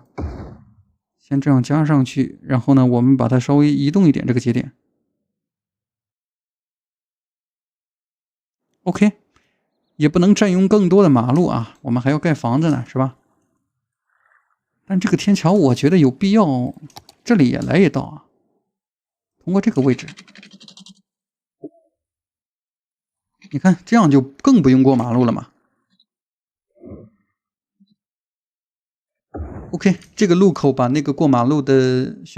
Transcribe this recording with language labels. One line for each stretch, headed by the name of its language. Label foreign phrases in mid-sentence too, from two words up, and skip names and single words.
Chinese: 先这样加上去，然后呢，我们把它稍微移动一点这個節點。OK， 也不能占用更多的馬路啊，我們還要蓋房子呢，是吧？但這個天橋我覺得有必要，這裡也來一道啊，通過這個位置。你看，這樣就更不用過馬路了嘛。OK， 這個路口把那個過馬路的選